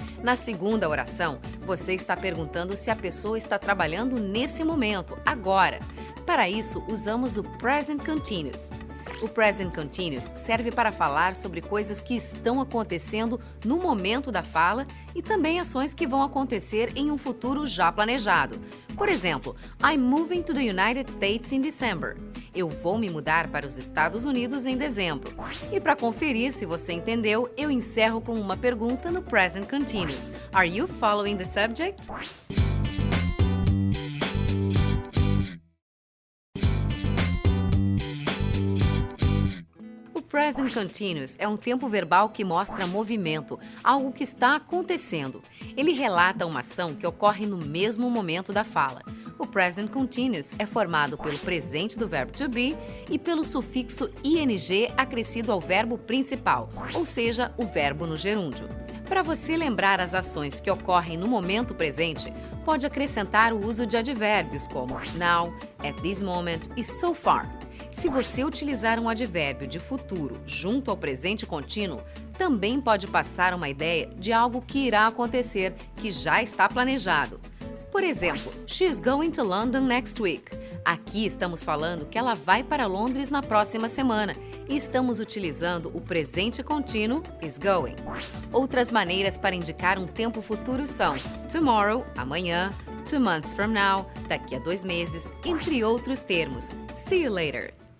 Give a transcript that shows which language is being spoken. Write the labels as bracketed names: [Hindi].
[Portuguese] Na segunda oração, você está perguntando se a pessoa está trabalhando nesse momento, agora. Para isso, usamos o Present Continuous. O Present Continuous serve para falar sobre coisas que estão acontecendo no momento da fala e também ações que vão acontecer em um futuro já planejado. Por exemplo, [English] I'm moving to the United States in December. [Portuguese] Eu vou me mudar para os Estados Unidos em dezembro. E para conferir se você entendeu, eu encerro com uma pergunta no Present Continuous. [English] Are you following the subject? [Portuguese] Present Continuous é um tempo verbal que mostra movimento, algo que está acontecendo. Ele relata uma ação que ocorre no mesmo momento da fala. O Present Continuous é formado pelo presente do verbo to be e pelo sufixo ing acrescido ao verbo principal, ou seja, o verbo no gerúndio. Para você lembrar as ações que ocorrem no momento presente, pode acrescentar o uso de advérbios como now, at this moment e so far. Se você utilizar um advérbio de futuro junto ao presente contínuo, também pode passar uma ideia de algo que irá acontecer, que já está planejado. Por Por exemplo, [English] she's going to London next week. [Portuguese] Aqui estamos falando que ela vai para Londres na próxima semana e estamos utilizando o presente contínuo is going. Outras maneiras para indicar um tempo futuro são tomorrow, amanhã, 2 months from now, daqui a 2 meses, entre outros termos. [English] See you later!